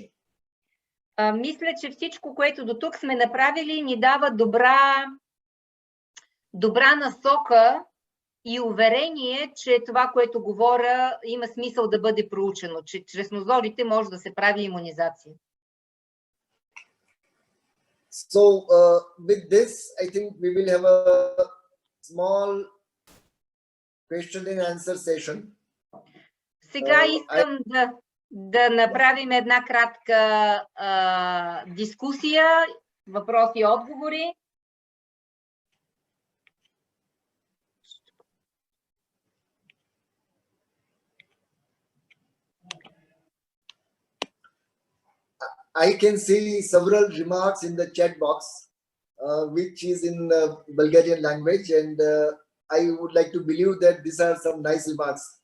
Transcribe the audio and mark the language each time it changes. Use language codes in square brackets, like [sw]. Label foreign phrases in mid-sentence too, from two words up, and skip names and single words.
[bg] Мисля, че всичко, което до тук сме направили, ни дава добра насока и уверение, че това, което говоря, има смисъл да бъде проучено, че чрез нозодите може да се прави имунизация. [en] So with this, I think we will have a small question and answer session. [bg] Сега искам да направим една кратка дискусия, въпроси и отговори. [en] I can see several remarks in the chat box, which is in Bulgarian language, and I would like to believe that these are some nice remarks.